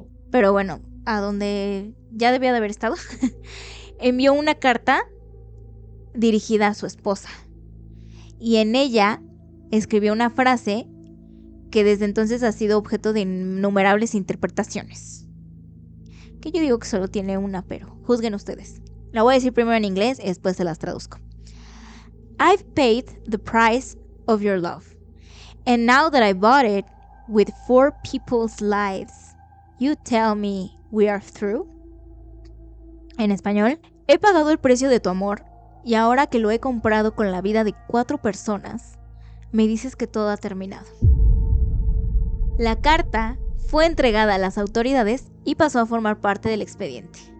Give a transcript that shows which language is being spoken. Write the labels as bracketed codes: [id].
[es] Pero bueno, a donde ya debía de haber estado, envió una carta dirigida a su esposa. Y en ella escribió una frase que desde entonces ha sido objeto de innumerables interpretaciones. Que yo digo que solo tiene una, pero juzguen ustedes. La voy a decir primero en inglés y después se las traduzco. [en] I've paid the price of your love. And now that I bought it with 4 people's lives, you tell me we are through. [es] En español, he pagado el precio de tu amor y ahora que lo he comprado con la vida de 4 personas, me dices que todo ha terminado. La carta fue entregada a las autoridades y pasó a formar parte del expediente.